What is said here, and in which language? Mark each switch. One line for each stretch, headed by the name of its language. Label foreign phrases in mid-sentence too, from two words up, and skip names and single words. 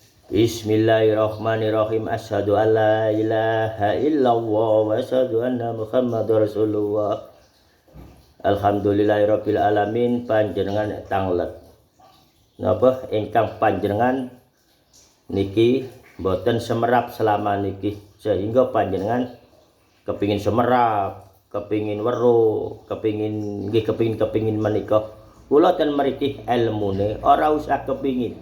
Arabic: بسم الله الرحمن الرحيم. أشهد أن لا إله إلا الله وأشهد أن محمدا رسول الله. الحمد لله رب العالمين.
Javanese: Panjenengan tanglet napa ingkang panjenengan niki boten semerap selama niki, sehingga panjenengan kepingin semerap, kepingin weruh, kepingin menika. Kula ten mriki ilmune ora usah kepingin.